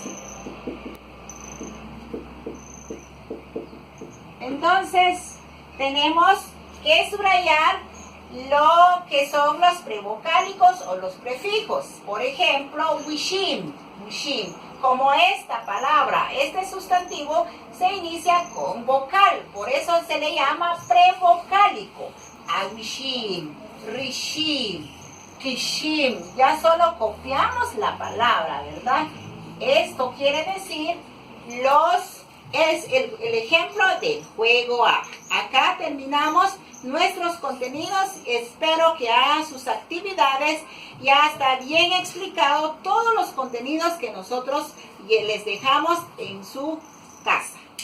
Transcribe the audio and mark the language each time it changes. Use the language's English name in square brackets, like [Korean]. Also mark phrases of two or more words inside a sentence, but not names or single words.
[Spanish] Entonces, tenemos que subrayar lo que son los prevocálicos o los prefijos. Por ejemplo, [Poqomchi'] wishim, wishim. [Spanish] Como esta palabra, este sustantivo se inicia con vocal, por eso se le llama prevocálico. [Poqomchi'] Awishim, rishim, kishim. [Spanish] Ya solo copiamos la palabra, ¿verdad? Esto quiere decir es el ejemplo del juego A. Acá terminamos nuestros contenidos. Espero que hagan sus actividades. Ya está bien explicado todos los contenidos que nosotros les dejamos en su casa.